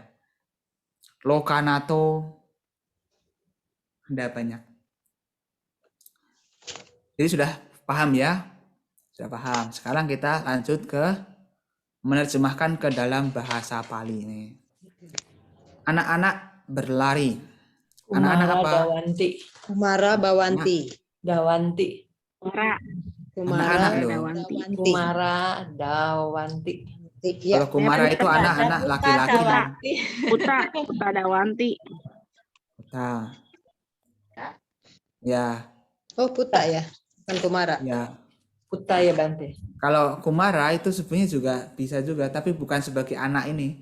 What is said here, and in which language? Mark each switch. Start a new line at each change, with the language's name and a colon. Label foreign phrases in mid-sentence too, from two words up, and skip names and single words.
Indonesian: Lokanato, ada banyak. Jadi sudah paham ya? Sudah paham. Sekarang kita lanjut ke menerjemahkan ke dalam bahasa Pali ini. Anak-anak berlari. Anak-anak apa?
Pali: Dawanti. Kumara Bawanti. Dawanti. Kumara
Indonesian: Anak-anak loh.
Pali: Dawanti. Kumara Dawanti.
Indonesian: Ya. Kalau Kumara itu anak-anak laki-laki.
Pali: Puta Dawanti.
Indonesian: Puta. Ya. Oh, Puta ya, bukan Kumara. Ya. Puta ya Bante. Kalau Kumara itu sebenarnya juga bisa juga, tapi bukan sebagai anak ini.